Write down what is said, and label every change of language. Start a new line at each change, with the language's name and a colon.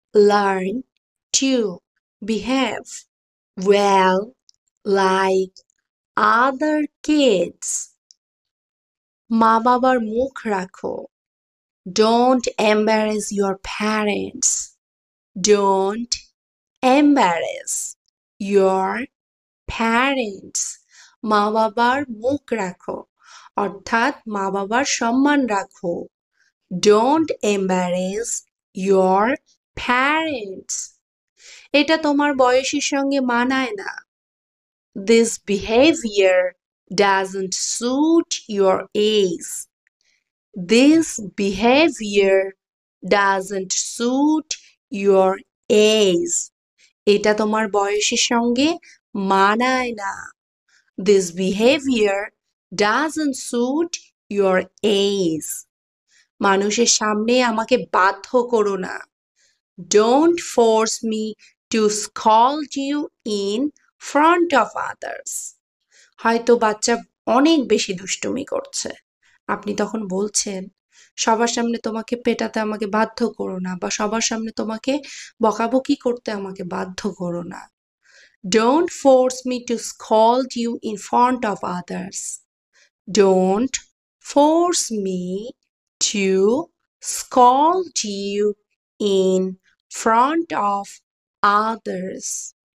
English: Learn to behave well like other kids.
Bangla: মা বাবার মুখ রাখো।
English: Don't embarrass your parents. Don't embarrass your parents.
Bangla: মা বাবার মুখ রাখো, অর্থাৎ মা বাবার সম্মান রাখো।
English: Don't embarrass your parents.
Bangla: এটা তোমার বয়সের সঙ্গে মানায় না।
English: This behavior doesn't suit your age. This behavior doesn't suit your age.
Bangla: এটা তোমার বয়সের সঙ্গে মানায় না।
English: This behavior doesn't suit your age.
Bangla: মানুষের সামনে আমাকে বাধ্য করো না।
English: Don't force me to scold you in front of others.
Bangla: হয়তো বাচ্চা অনেক বেশি দুষ্টুমি করছে, আপনি তখন বলছেন সবার সামনে তোমাকে পেটাতে আমাকে বাধ্য করো না, বা সবার সামনে তোমাকে বকাবকি করতে আমাকে বাধ্য করো না।
English: Don't force me to scold you in front of others. Don't force me to scold you in front of others.